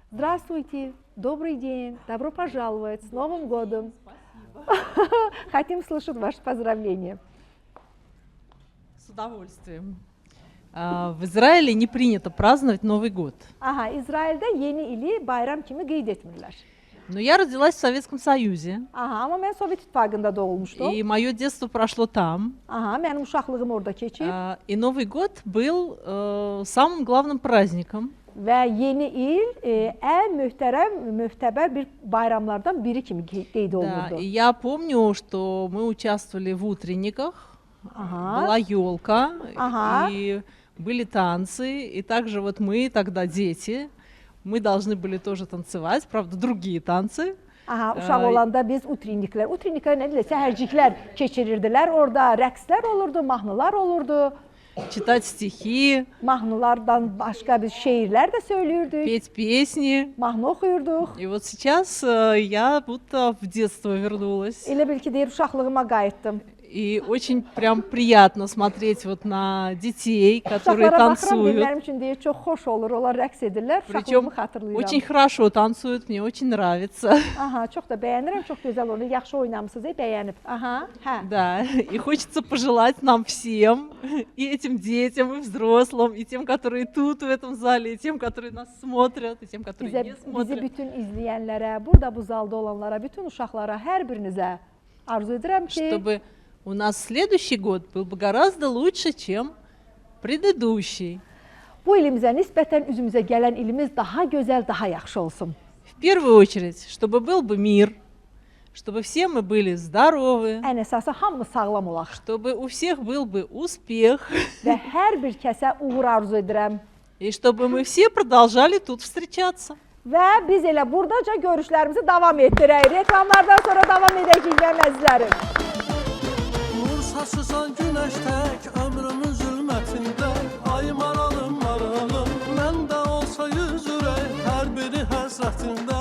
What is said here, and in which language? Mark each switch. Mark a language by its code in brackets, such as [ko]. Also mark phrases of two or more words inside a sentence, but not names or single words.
[ru] Здравствуйте, добрый день, добро пожаловать, с Новым годом. Хотим слышать ваши поздравления. С удовольствием. В Израиле не принято праздновать Новый год. [az] Aha, İsrail'de yeni ili bayram kimi qeyd etmirlər. [ru] Но я родилась в Советском Союзе, [az] Aha, amma mən Sovet İttifaqında doğulmuşdum. [ru] и мое детство прошло там. [az] Aha, mənim uşaqlığım orada keçib [ru] И Новый год был самым главным праздником. [az] və yeni il ən möhtəbər bir bayramlardan biri kimi qeyd [ru] Да, [az] olunurdu. [ru] и я помню, что мы участвовали в утренниках, Aha, была елка, Ага. и были танцы, и также вот мы тогда дети, мы должны были тоже танцевать, правда, другие tanцы. [az] aha, uşaq olanda biz utrinniklər nə deyirlər, səhərciklər keçirirdilər. Orada rəqslər olurdu, mahnılar olurdu. [ru] Читать стихи, [az] Mahnılardan başqa biz şeirlər də söylüyürdük. [ru] петь песни. [az] Mahnı oxuyurduq. [ru] И вот сейчас я будто в детство вернулась. [az] Elə bil ki, deyir, uşaqlığıma qayıtdım. [ru] И очень прям приятно смотреть вот на детей, которые [az] Uşaqlara baxıram, [ru] танцуют. [az] mənim üçün deyir, çox xoş olur. Onlar rəqs edirlər, [ru] Причем [az] uşaqlığımı xatırlayıram. [ru] очень хорошо танцуют, мне очень nравится. [az] Aha, çox da bəyənirəm, çox gözəl olur. Yaxşı oynamısınız, bəyənib. Aha, hə. [ru] Да, и хочется pожелать нам всем, и этим детям, и взрослым, и тем, которые тут в этом зале, и тем, которые нас смотрят, и тем, которые не [az] Bizi [ru] смотрят. [az] bütün izləyənlərə, burada bu zalda olanlara, bütün uşaqlara, hər birinizə arzu edirəm ki, [ru] Чтобы у нас следующий год был бы гораздо лучше, чем предыдущий. [az] bu ilimizə nisbətən üzümüzə gələn ilimiz daha gözəl, daha yaxşı olsun. [ru] В первую очередь, чтобы был бы мир, чтобы все мы были здоровы, [az] Ən əsası hamımız sağlam olaq [ru] чтобы у всех был бы успех, [az] və hər bir kəsə uğur arzu edirəm. [ru] и чтобы мы все продолжали тут встречаться. [az] Və biz elə burdaca görüşlərimizi davam etdirək. Reklamlardan sonra davam edəcəyik əzizlərim. Saçısan güneş tek ömrümün zülmetinde. Ay maralım maralım, məndə olsa yüz ürək, hər biri həsrətində.